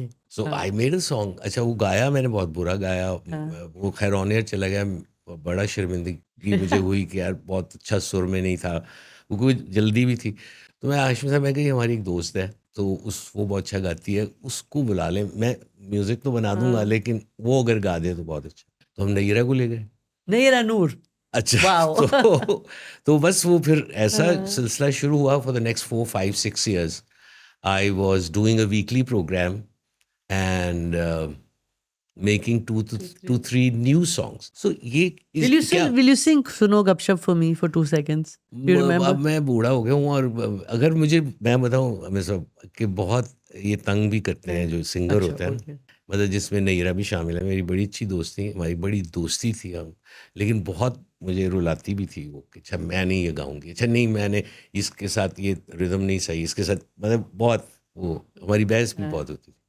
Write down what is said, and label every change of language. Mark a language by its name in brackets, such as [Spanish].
[English] So I made a song. [Urdu] اچھا وہ گایا میں نے, بہت برا گایا. وہ خیر آن ایئر چلا گیا. بڑا شرمندگی مجھے ہوئی کہ یار بہت اچھا سر میں نہیں تھا, وہ کوئی جلدی بھی تھی. تو میں ہاشمی صاحب, میں کہ ہماری ایک دوست ہے تو وہ بہت اچھا گاتی ہے, اس کو بلا لیں. میں میوزک تو بنا دوں گا لیکن وہ اگر گا دے تو بہت اچھا. تو ہم نیرہ کو لے گئے. نیرہ نور. اچھا تو بس وہ پھر ایسا سلسلہ شروع ہوا. [English] For the next 4, 5, 6 years I was doing a weekly program and making 2 to 3 new songs. So will you sing Suno Gap Shap for me for 2 seconds? Do you remember? [Urdu] اب میں بوڑھا ہو گیا ہوں اور اگر مجھے, میں بتاؤں ہمیں سب کہ بہت یہ تنگ بھی کرتے ہیں جو سنگر ہوتے ہیں, مطلب جس میں نیرہ بھی شامل ہے. میری بڑی اچھی دوست تھی, ہماری بڑی دوستی تھی ہم, لیکن بہت مجھے رلاتی بھی تھی وہ کہ اچھا میں نہیں یہ گاؤں گی, اچھا نہیں میں نے اس کے ساتھ یہ ردم نہیں صحیح, اس کے ساتھ, مطلب بہت وہ ہماری بحث بھی بہت ہوتی تھی.